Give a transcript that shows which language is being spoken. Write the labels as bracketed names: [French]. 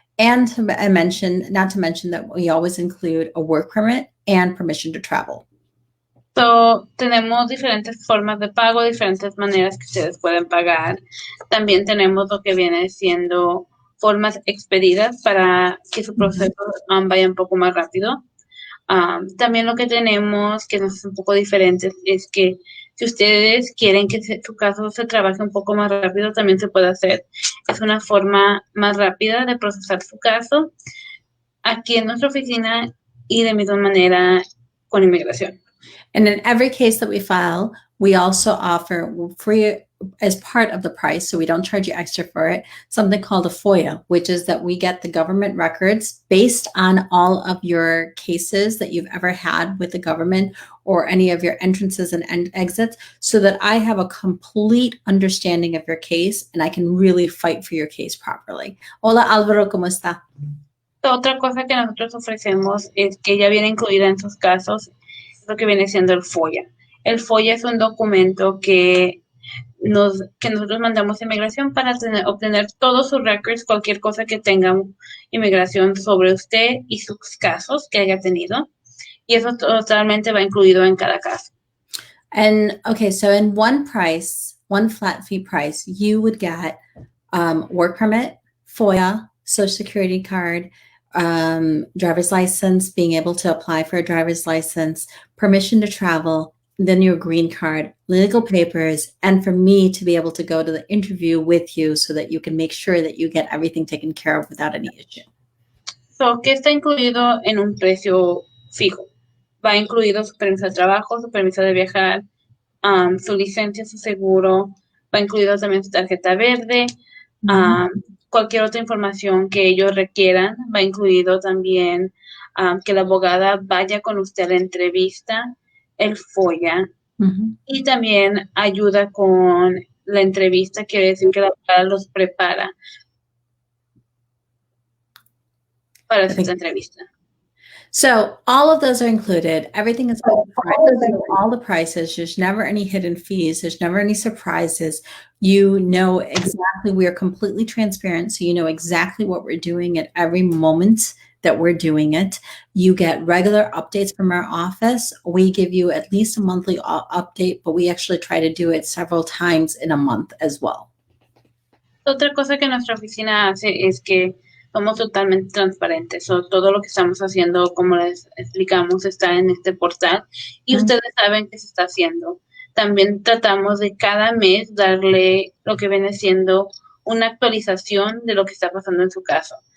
[English] And not to mention that we always include a work permit and permission to travel. [Spanish] Tenemos diferentes formas de pago, diferentes maneras que ustedes pueden pagar. También tenemos lo que viene siendo formas expedidas para que su proceso vaya un poco más rápido. También lo que tenemos, que nos es un poco diferente, es que si ustedes quieren que su caso se trabaje un poco más rápido, también se puede hacer. Es una forma más rápida de procesar su caso aquí en nuestra oficina y de misma manera con inmigración. [English] And in every case that we file, we also offer free, as part of the price, so we don't charge you extra for it, something called a FOIA, which is that we get the government records based on all of your cases that you've ever had with the government or any of your entrances and exits, so that I have a complete understanding of your case and I can really fight for your case properly. [Spanish] Hola Álvaro, ¿cómo está? Otra cosa que nosotros ofrecemos es que ya viene incluida en sus casos, lo que viene siendo el FOIA. El FOIA es un documento que que nosotros mandamos a inmigración para obtener todos sus records, cualquier cosa que tenga inmigración sobre usted y sus casos que haya tenido. Y eso totalmente va incluido en cada caso. [English] And okay, so in one flat fee price, you would get work permit, FOIA, social security card, driver's license, being able to apply for a driver's license, permission to travel, then your green card, legal papers, and for me to be able to go to the interview with you so that you can make sure that you get everything taken care of without any issue. [Spanish] So, ¿qué está incluido en un precio fijo? Va incluido su permiso de trabajo, su permiso de viajar, su licencia, su seguro, va incluido también su tarjeta verde, cualquier otra información que ellos requieran, va incluido también que la abogada vaya con usted a la entrevista, el FOIA, y también ayuda con la entrevista, quiere decir que la abogada los prepara para esta entrevista. [English] So all of those are included. Everything is all the prices. There's never any hidden fees. There's never any surprises. You know exactly, we are completely transparent. So you know exactly what we're doing at every moment that we're doing it. You get regular updates from our office. We give you at least a monthly update, but we actually try to do it several times in a month as well. [Spanish] Otra cosa que nuestra oficina hace es que somos totalmente transparentes. Todo lo que estamos haciendo, como les explicamos, está en este portal y ustedes saben qué se está haciendo. También tratamos de cada mes darle lo que viene siendo una actualización de lo que está pasando en su caso.